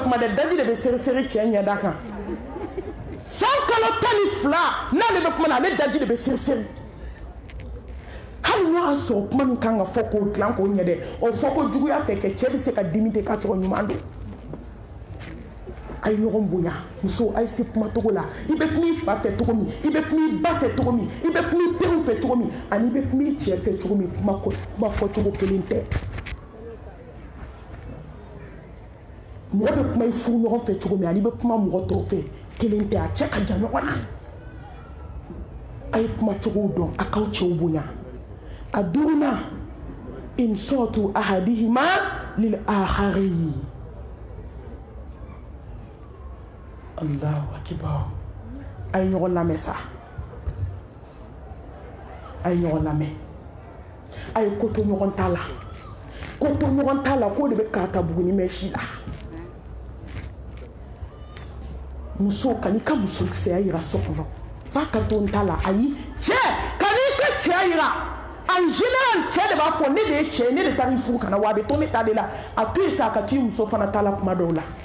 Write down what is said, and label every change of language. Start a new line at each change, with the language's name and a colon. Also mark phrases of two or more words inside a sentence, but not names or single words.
Bambara: kuma dɛ daji de bɛ seri cɛ ɲɛda kan san kalo 12 n'ale bɛ kuma na ale daji de bɛ seri hali n'o y'a sɔrɔ kuma min kan ka fɔ k'o dilan k'o ɲɛ dɛ o fɔ ko juguya fɛ kɛ cɛ bɛ se ka dimi ten k'a sɔrɔ ɲuman don a ye ɲɔgɔn bonya muso a ye se kuma cogo la i bɛ kuma i fa fɛ cogo min i bɛ kuma i ba fɛ cogo min i bɛ kuma i teriw fɛ cogo min ani i bɛ kuma i cɛ fɛ cogo min kuma fɔ cogo kelen tɛ mɔgɔ bɛ kuma i furu ɲɔgɔn fɛ cogo min ani i bɛ kuma mɔgɔ tɔw fɛ kelen tɛ a cɛ ka jan ɲɔgɔn na a ye kuma cogow dɔn a k'aw cɛw bonya a duurunan insɔtu
Arabic: أحدهما للآخر الله أكبر
Bambara: a ye ɲɔgɔn lamɛn sa a ye ɲɔgɔn lamɛn a ye ko to ɲɔgɔn ta la k'o de bɛ k'a ta buguni mɛn si la muso kan'i ka musokisɛya yira so kɔnɔ f'a ka to n ta la ayi cɛ kan'i ka cɛya yira
French: en général
Bambara: cɛ de b'a fɔ ne de ye cɛ ne de taara i furu kana wa a bɛ to ne ta de la a to yen sa a ka to i muso fana ta la kuma dɔw la